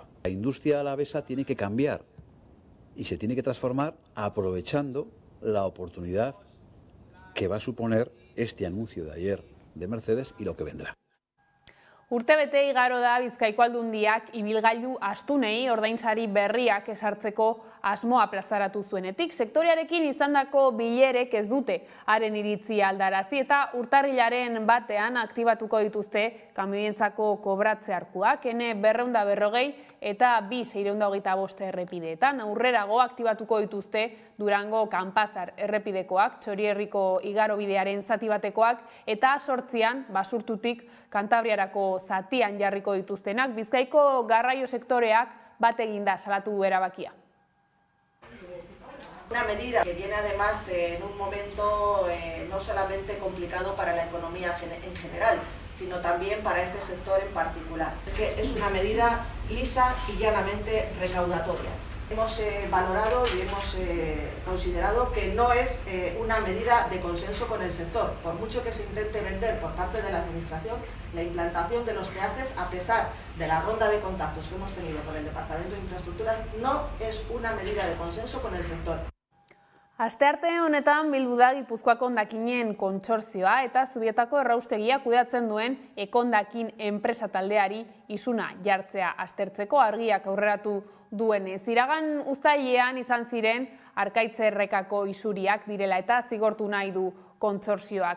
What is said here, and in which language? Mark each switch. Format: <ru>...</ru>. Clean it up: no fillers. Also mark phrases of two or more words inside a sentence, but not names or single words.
<es>La industria alavesa tiene que cambiar y se tiene que transformar aprovechando la oportunidad que va a suponer este anuncio de ayer de Mercedes y lo que vendrá.</es> <eu>Urtebete igaro da Bizkaiko Aldundiak ibilgailu astunei ordainsari berriak esartzeko asmoa plazaratu zuenetik. Sektorearekin izandako bilerek ez dute haren iritzia aldarazi eta urtarrilaren batean aktibatuko dituzte kamioientzako kobratze arkuak, N240 eta B625 errepideetan. Aurrerago aktibatuko dituzte Durango Kanpazar errepidekoak, Txorierriko igarobidearen zati batekoak eta 8an Basurtutik Kantabriarako zatian jarriko dituztenak. Bizkaiko garraio sektoreak bat eginda salatu du erabakia.</eu> <es>Una medida que viene además en un momento no solamente complicado para la economía en general, sino también para este sector en particular. Es que es una medida lisa y llanamente recaudatoria. Hemos valorado y hemos considerado que no es una medida de consenso con el sector. Por mucho que se intente vender por parte de la Administración, la implantación de los peajes, a pesar de la ronda de contactos que hemos tenido con el Departamento de Infraestructuras, no es una medida de consenso con el sector.</es> <eu>Astearte honetan bildu da Gipuzkoako hondakinen kontsortzioa eta Zubietako erraustegia kudeatzen duen Ekondakin enpresa taldeari isuna jartzea aztertzeko argiak aurreratu duenez. Iragan uztailean izan ziren Arkaitz Errekako isuriak direla eta zigortu nahi du kontsortzioak.</eu>